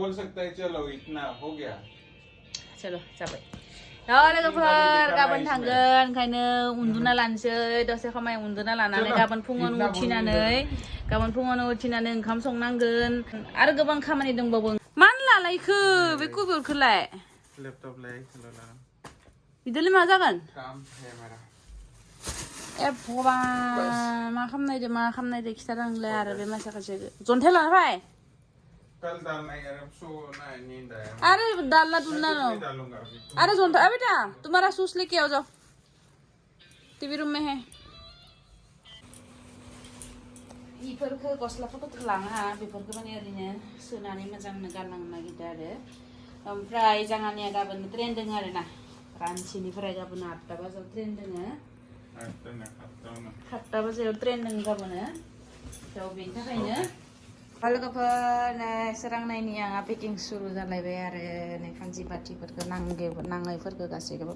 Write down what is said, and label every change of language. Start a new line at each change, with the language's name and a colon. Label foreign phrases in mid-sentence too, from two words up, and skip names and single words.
Bodo: चलो जाबाय लोगोफोर गाबोन थांगोन ओंखायनो उन्दुना लानोसै दसे खामाय उन्दुना लानानै गाबोन फुङावनो उथिनानै ओंखाम संनांगोन आरो गोबां खामानि दंबावो मानो लालायखो बे कुबेरखौलाय लैपटॉप बिदिलाय मा जागोन ए भगवान मा खालामनायदो खिथारांलाय आरो बे मानसिया जन्थाय लाना फै
Hindi: अरे डालना डुलना नो अरे जोंटा बेटा तुम्हारा शूज लेके आओ जाओ टीवी रूम में है
Bodo: इफोरखौ गस्लाफोरखौ लाङा बेफोरखौ माने ओरैनो सोनानै मोजांनो गानलांनो नागिरदों आरो ओमफ्राय जोंहानिया गाबोन ट्रेन दङ आरो ना रान्चिनिफ्राय गाबोन 8टा बाजियाव ट्रेन दङ 8टा बाजियाव ट्रेन दङ गाबोन थ' बेनि थाखायनो लोगोफोर सोरांनायनि आंहा पेकिं सुरु जालायबाय आरो नै खांजि बाथिफोरखौ नाङैफोरखौ गासैखौबो